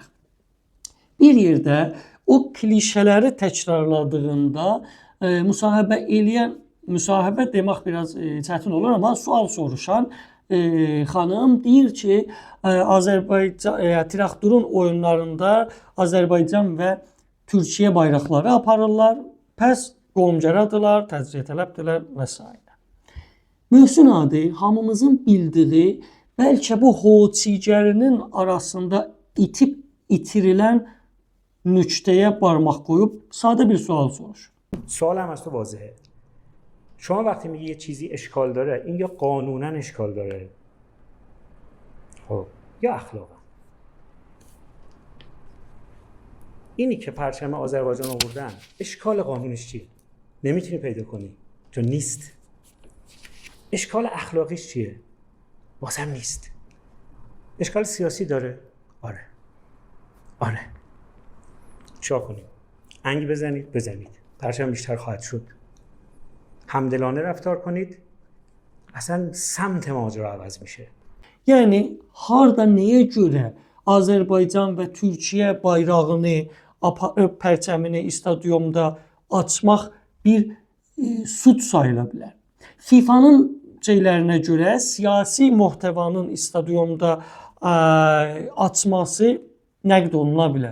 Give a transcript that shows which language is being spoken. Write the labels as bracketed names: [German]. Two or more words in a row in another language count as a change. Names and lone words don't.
[Azerbaijani] Bir yerdə o klişələri təkrarladığında müsahibə eləyən, müsahibə demək biraz çətin olur, amma sual soruşan xanım deyir ki, Traktorun oyunlarında Azərbaycan və Türkiyə bayraqları aparırlar, pəs qolumgəradırlar, təzyiyə-tələbdirlər və s. Möhsün Hadi hamımızın bildiyi, bəlkə bu hoçigərinin arasında itib itirilən nöqtəyə barmaq qoyub sadə bir sual soruşur. [Persian] سوالم از تو واضحه. شما وقتی میگی یه چیزی اشکال داره، این یا قانونا اشکال داره، خب، یا اخلاقا. اینی که پرچم آذربایجان آوردن، اشکال قانونیش چیه؟ نمیتونی پیدا کنی، چون نیست. اشکال اخلاقیش چیه؟ بازم نیست. اشکال سیاسی داره؟ آره. چیکار کنیم؟ انگ بزنید. پرچم بیشتر خواهد شد. همدلانه رفتار کنید. اصلا سمت ماجرا عوض میشه. [Azerbaijani] Yəni harda nəyə görə Azərbaycan və Türkiyə bayrağını, pərçəmini stadionda açmaq bir suç sayıla bilər. FIFA'nın şeylərinə görə siyasi muhtəvanın stadionda açması nəqd oluna bilər.